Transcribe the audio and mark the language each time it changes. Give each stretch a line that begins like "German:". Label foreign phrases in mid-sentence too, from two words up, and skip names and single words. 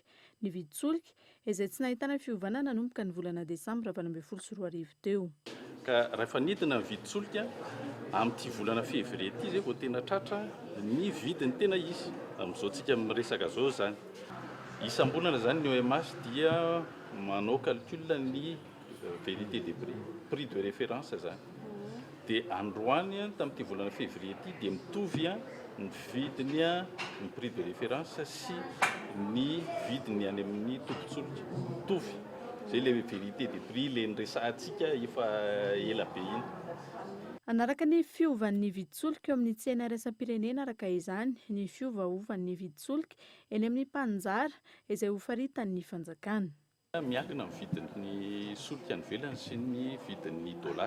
Malagasy: Ny vidin-tsolika izay tsy nahitana fiovana nanomboka ny volana desambra 2024 teo. Ka rehefa nidina ny vidin-tsolika amin'ity volana février ity zay vao tena tratra ny vidiny tena izy amin'izao tsika miresaka zao zany. Isam-bolana zany ny OMS dia manao calcul ny
French: vérité des prix de référence
Malagasy: zany. Dia androany tamin'ity volana février ity dia mitovy ny vidiny ny
French: prix de référence
Malagasy: sy ny vidiny any amin'ny tombin-tsolika mitovy. zay
French: le vérité de prix
Malagasy: le nyresahantsika efa ela be iny. Anaraka ny fiovan'ny viditsolika eo amin'ny tsena iraisam-pirenena araka izany ny fiovaovan'ny viditsolika eny amin'ny mpanjara izay ho faritan'ny fanjakana. Miankina amin'ny vidin'ny solika any ivelany sy ny vidin'ny dolara.